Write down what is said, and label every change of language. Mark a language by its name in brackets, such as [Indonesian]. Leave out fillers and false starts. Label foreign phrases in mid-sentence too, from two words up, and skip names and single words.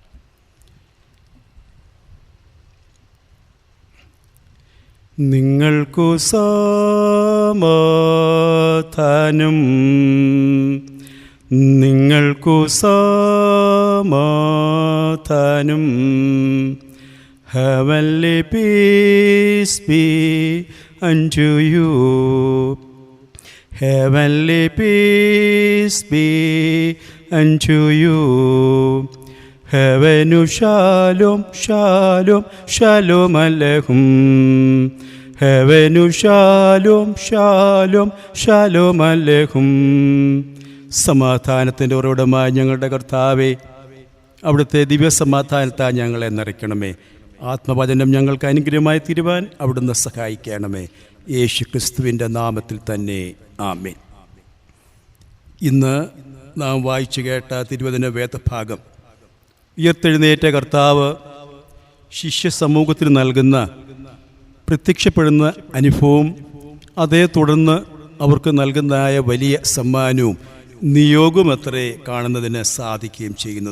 [Malayalam] നിങ്ങൾക്കു സമാധാനം, നിങ്ങൾക്കു സമാധാനം. [English] Heavenly peace be unto you. Heavenly peace be unto you. [Hebrew] הבאנו שלום, שלום, שלום עליכם. הבאנו שלום, שלום, שלום עליכם. [Malayalam] സമാധാനത്തിൻ്റെ ഉറവിടമായ ഞങ്ങളുടെ കർത്താവേ, അവിടുത്തെ ദിവ്യസമാധാനത്താൽ ഞങ്ങളെ നിറയ്ക്കണമേ. ആത്മവചനം ഞങ്ങൾക്ക് അനുഗ്രഹമായി തീരുവാൻ അവിടുന്ന് സഹായിക്കണമേ. യേശു ക്രിസ്തുവിൻ്റെ നാമത്തിൽ തന്നെ ആമേൻ. ഇന്ന് നാം വായിച്ചു കേട്ട തിരുവചന വേദഭാഗം ഉയർത്തെഴുന്നേറ്റ കർത്താവ് ശിഷ്യ സമൂഹത്തിന് നൽകുന്ന പ്രത്യക്ഷപ്പെടുന്ന അനുഭവവും അതേ തുടർന്ന് അവർക്ക് നൽകുന്നതായ വലിയ സമ്മാനവും നിയോഗമത്രേ കാണുന്നതിന് സാധിക്കുകയും ചെയ്യുന്നത്.